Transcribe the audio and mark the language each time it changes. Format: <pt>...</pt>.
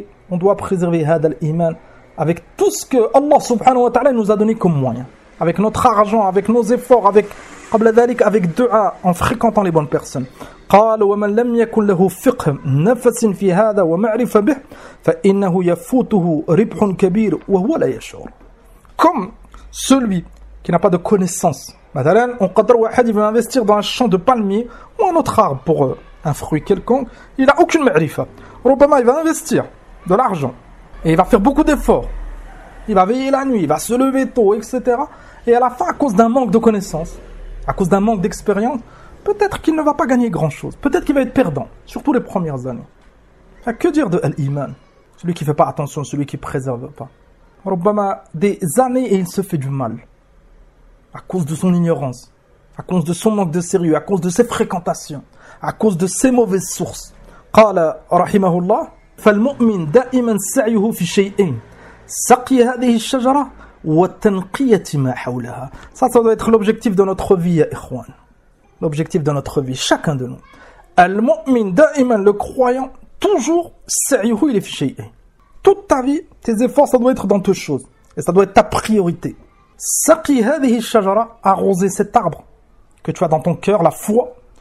<fr>On doit préserver</fr> <ar>had al-iman</ar> <fr>avec tout ce que Allah subhanahu wa ta'ala nous a donné comme moyen. Avec notre argent, avec nos efforts, avec</fr> <ar>قبل ذلك</ar> <fr>avec dua en fréquentant les bonnes personnes.</fr> <ar>قال ومن لم يكن له فقه نفس في هذا ومعرفة به فإنه يفوته ربح كبير وهو لا يشعر.</ar> <fr>Comme celui qui n'a pas de connaissance. مثلاً on</fr> <ar>قدر واحد يبغى</ar> <fr>investir dans un champ de palmiers ou un autre arbre pour un fruit quelconque, il n'a aucune معرفة. ربما il va investir de l'argent et il va faire beaucoup d'efforts. Il va veiller la nuit, il va se lever tôt, etc. Et à la fin, à cause d'un manque de connaissances, à cause d'un manque d'expérience, peut-être qu'il ne va pas gagner grand-chose. Peut-être qu'il va être perdant, surtout les premières années. Enfin, que dire de l'Iman ? Celui qui ne fait pas attention, celui qui ne préserve pas. Obama, des années et il se fait du mal. À cause de son ignorance, à cause de son manque de sérieux, à cause de ses fréquentations, à cause de ses mauvaises sources.</fr> <ar>قال رحمه الله فالمؤمن دائما سعيه في شيء سقي هذه الشجرة والتنقية ما حولها.</ar> <fr>Ça, ça doit être l'objectif de notre vie, ikhwan. L'objectif de notre vie, chacun de nous.</fr> <ar>Al-mu'min da'iman,</ar> <fr>le croyant, toujours, sa'yuhu il est fiché. Toute ta vie, tes efforts, ça doit être dans deux choses. Et ça doit être ta priorité.</fr> <ar>Saqi hadhihi shajara,</ar> <fr>arroser cet arbre que tu as dans ton cœur, la foi.</fr>